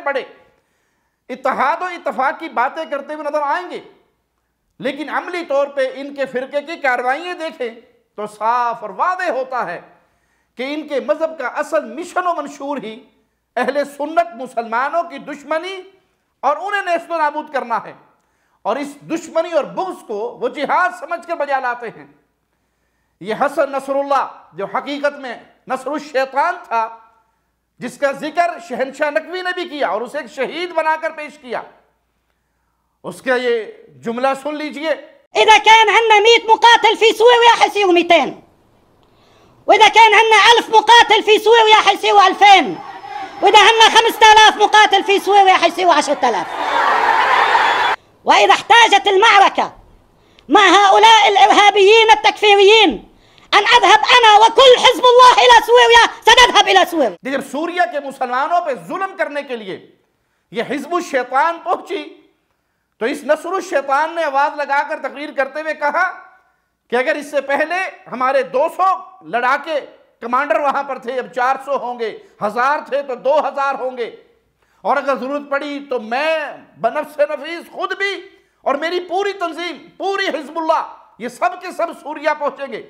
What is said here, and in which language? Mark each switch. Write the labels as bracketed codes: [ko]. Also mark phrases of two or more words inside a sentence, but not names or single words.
[ur] بڑے اتحاد و اتفاق کی باتیں کرتے ہوئے نظر آئیں گے، لیکن عملی طور پہ ان کے فرقے کی کارروائیاں دیکھیں تو صاف اور واضح ہوتا ہے کہ ان کے مذہب کا اصل مشن و منشور ہی اہل سنت مسلمانوں کی دشمنی اور انہیں نیست و نابود کرنا ہے، اور اس دشمنی اور بغض کو وہ جہاد سمجھ کر بجا لاتے ہیں۔ یہ حسن نصر اللہ جو حقیقت میں نصر الشیطان تھا، جس کا ذکر شہنشاہ نقوی نے بھی کیا اور اسے ایک شہید بنا کر پیش کیا، اس کا یہ جملہ سن لیجئے۔ [ar] إذا كان عندنا 100 مقاتل في سوريا حيصيروا 200، وإذا كان عندنا 1000 مقاتل في سوريا حيصيروا 2000، وإذا عندنا 5000 مقاتل في سوريا حيصيروا 10000. وإذا احتاجت المعركة مع هؤلاء الإرهابيين التكفيريين أن أذهب أنا وكل حزب الله إلى سوريا سنذهب إلى سوريا۔ [ur] جب سوریہ کے مسلمانوں پہ ظلم کرنے کے لیے یہ حزب الشیطان پہنچی تو اس نصر الشیطان نے آواز لگا کر تقریر کرتے ہوئے کہا کہ اگر اس سے پہلے ہمارے 200 لڑاکے کمانڈر وہاں پر تھے، اب 400 ہوں گے، 1000 تھے تو 2000 ہوں گے، اور اگر ضرورت پڑی تو میں بنفس نفیس خود بھی اور میری پوری تنظیم، پوری حزب اللہ، یہ سب کے سب سوریہ پہنچیں گے۔